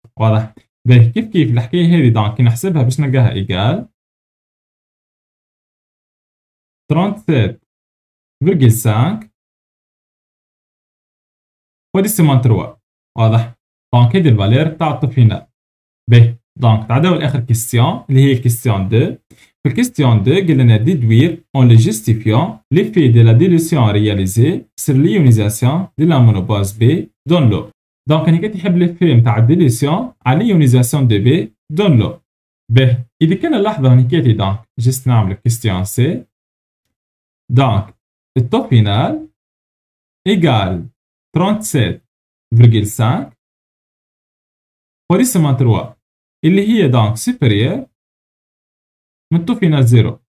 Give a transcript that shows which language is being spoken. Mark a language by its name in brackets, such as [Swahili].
[Arabic] واضح؟ باهي كيف الحكايه هذه دونك كي نحسبها باش نلقاها ايكال [French] 37,5 fois 10 moins 3. [Arabic] واضح؟ دونك هذه الفالير تاع الطو فينال. باهي دونك تعداو لاخر كيستيون اللي هي الكيستيون 2. [French] في الكيستيون 2 قال لنا déduire en le justifiant l'effet de la dilution réalisée sur l'ionisation de la monobase B dans l'eau. [Arabic] دونك هني كتحب ليفي نتاع الديليسيون على [French] l'ionisation de B dans l'eau. [Arabic] باهي اذا كان اللحظه هني كاتي دونك جست نعمل الكيستيون سي. دونك الطو فينال [French] égale 37,5 fois 10 moins 3 [Arabic] اللي هي دونك سوبيريور من الطو فينال 0.